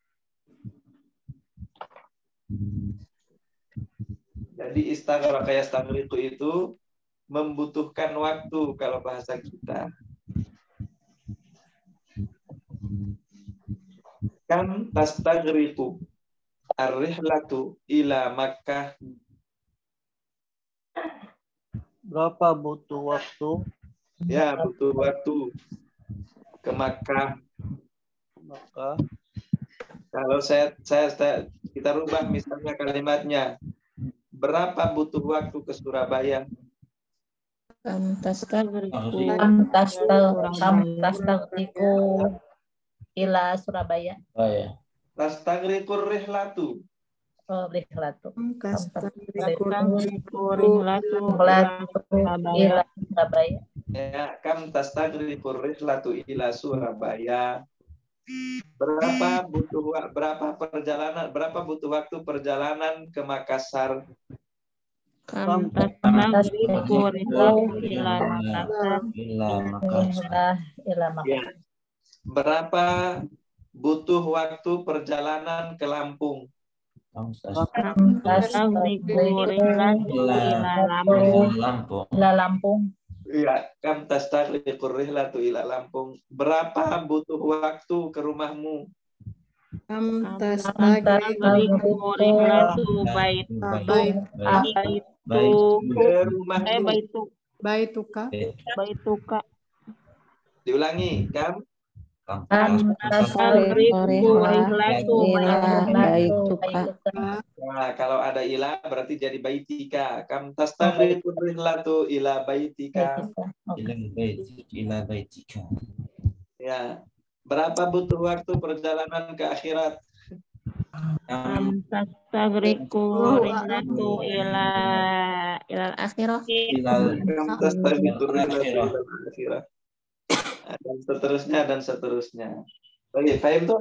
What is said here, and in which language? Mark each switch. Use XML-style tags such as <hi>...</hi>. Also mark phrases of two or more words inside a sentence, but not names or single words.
<id>Jadi</id> <ar>استغرق يستغرق</ar> <id>itu membutuhkan waktu kalau bahasa kita.</id> <ar>كم تستغرق الرحلة إلى مكة.</ar> <id>Berapa butuh waktu? Ya, butuh waktu ke Makkah. Maka Kalau kita rubah misalnya kalimatnya, berapa butuh waktu ke Surabaya?</id> <ar>كم تستغرق إلى سورابايا.</ar> <id>Oh ya.</id> <ar>تستغرق الرحلة. Oh, rihlatu. Ila Surabaya. Ya, كم تستغرق الرحلة إلى سورابايا.</ar> <id>Berapa butuh waktu perjalanan ke Makassar?</id> <ar>كم تستغرق رحلة إلى ماكاسار. إلى مكة.</ar> <id>Ya. Berapa butuh waktu perjalanan ke Lampung?</id> <ar>كم تستغرق رحلة إلى لامبونج. إلى لامبونج. Iya, كم تستغرق الرحلة إلى لامبونج.</ar> <id>Berapa butuh waktu ke rumahmu?</id> <ar>Kam تستغرق رحلة baituka.</ar> <id>Diulangi, kam</id> <ar>تستغرق رحلة بيتك.</ar> <id>Nah, kalau ada ila berarti jadi baitika.</id> <ar>كم تستغرق الرحلة إلى بيتك. إلى بيتك.</ar> <id>Ya. Berapa butuh waktu perjalanan ke akhirat?</id> <ar>كم تستغرق رحلة إلى آخرة. كم تستغرق الرحلة إلى آخرة.</ar> <id>Dan seterusnya. Baik, paham tuh?</id>